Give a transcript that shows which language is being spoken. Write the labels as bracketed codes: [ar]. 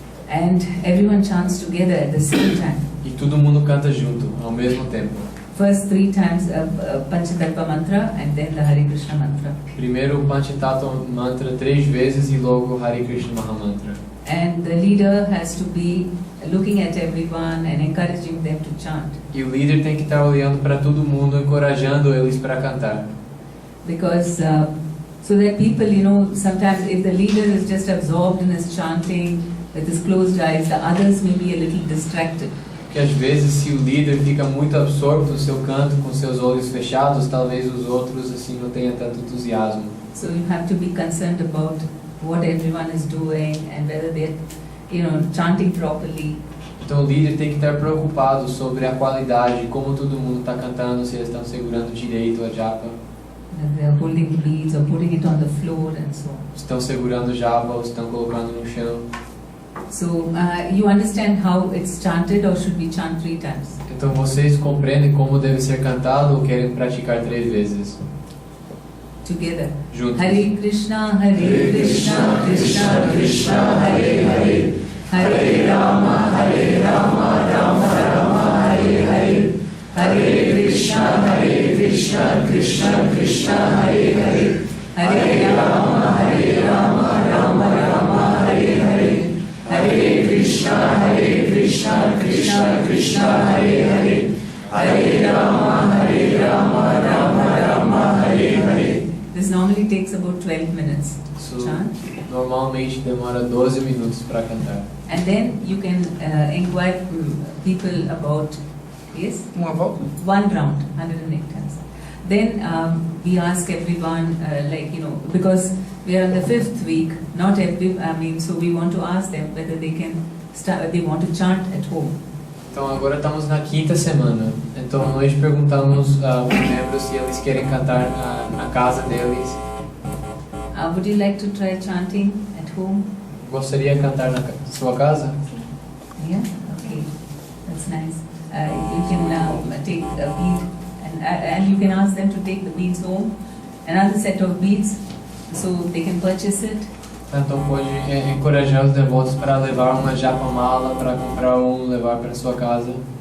[en] And everyone chants together at the same time. [pt] E todo mundo canta junto, ao mesmo tempo. [en] first 3 times Panchatattva mantra and then the Hare Krishna mantra. [pt] Primeiro o Panchatattva mantra 3 vezes e logo o Hare Krishna Mahamantra. [en] And the leader has to be looking at everyone and encouraging them to chant. [pt] E o líder tem que estar olhando para todo mundo, encorajando eles para cantar. [en] Because so that people, sometimes if the leader is just absorbed in his chanting with his closed eyes, the others may be a little distracted. [pt] Porque às vezes se o líder fica muito absorto no seu canto com seus olhos fechados, talvez os outros assim não tenham tanto entusiasmo. [en] So you have to be concerned about what everyone is doing and whether they're, chanting properly. [pt] Então o líder tem que estar preocupado sobre a qualidade, como todo mundo está cantando, se eles estão segurando direito a japa. [en] They're holding beads or putting it on the floor and so on. [pt] Estão segurando japa ou estão colocando no chão. [en] So you understand how it's chanted, or should we chant 3 times? [pt] Então vocês compreendem como deve ser cantado ou querem praticar 3 vezes? [en] Together. [pt] Juntos. [sa] Hare Krishna, Krishna Krishna, Hare Hare, Hare Rama, Rama Rama, Hare Hare, Hare Krishna, Krishna Krishna, Hare Hare, Hare Rama, Rama Rama, Hare Hare, Hare Krishna, Krishna Krishna, Hare Hare, Hare Rama, Rama Rama, Hare Hare. [en] This normally takes about 12 minutes to chant. [pt] Normalmente demora 12 minutos para cantar. [en] And then you can inquire people about, yes? [pt] Uma volta? [en] 1 round, 108 times. Then we ask everyone, because we are on the 5th week, so we want to ask them whether they can start, they want to chant at home. [pt] Então agora estamos na 5ª semana. Então nós perguntamos aos membros se eles querem cantar na casa deles. [en] Would you like to try chanting at home? [pt] Gostaria de cantar na sua casa? [en] Yeah, okay, that's nice. You can take a bead and you can ask them to take the beads home, another set of beads, so they can purchase it. [pt] Então pode encorajar os devotos para levar uma japa mala, para comprar levar para sua casa.